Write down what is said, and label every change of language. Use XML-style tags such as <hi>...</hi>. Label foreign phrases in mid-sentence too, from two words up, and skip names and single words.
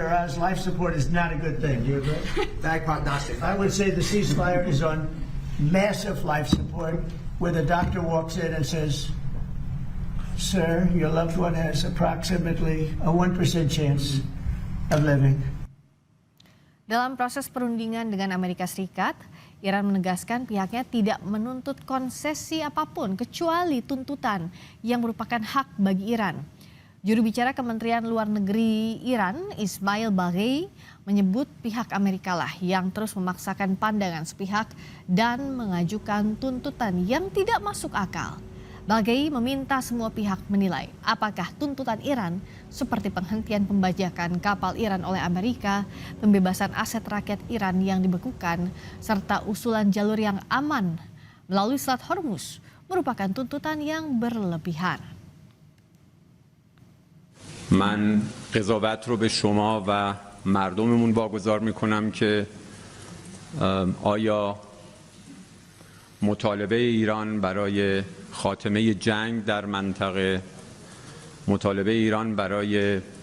<en>Oz, life support is not a good thing. Do you agree? Bad prognostic. I would say the ceasefire is on massive life support, where the doctor walks in and says, sir, your loved one has approximately a 1% chance of living.</en> <id>Dalam proses perundingan dengan Amerika Serikat, Iran menegaskan pihaknya tidak menuntut konsesi apapun kecuali tuntutan yang merupakan hak bagi Iran. Juru bicara Kementerian Luar Negeri Iran, Ismail Baghei, menyebut pihak Amerika lah yang terus memaksakan pandangan sepihak dan mengajukan tuntutan yang tidak masuk akal. Baghei meminta semua pihak menilai apakah tuntutan Iran seperti penghentian pembajakan kapal Iran oleh Amerika, pembebasan aset rakyat Iran yang dibekukan, serta usulan jalur yang aman melalui Selat Hormuz merupakan tuntutan yang berlebihan.</id> <fa>من قضاوت رو به شما و مردممون واگذار میکنم که آیا مطالبه ایران برای خاتمه جنگ در منطقه، مطالبه ایران برای</fa>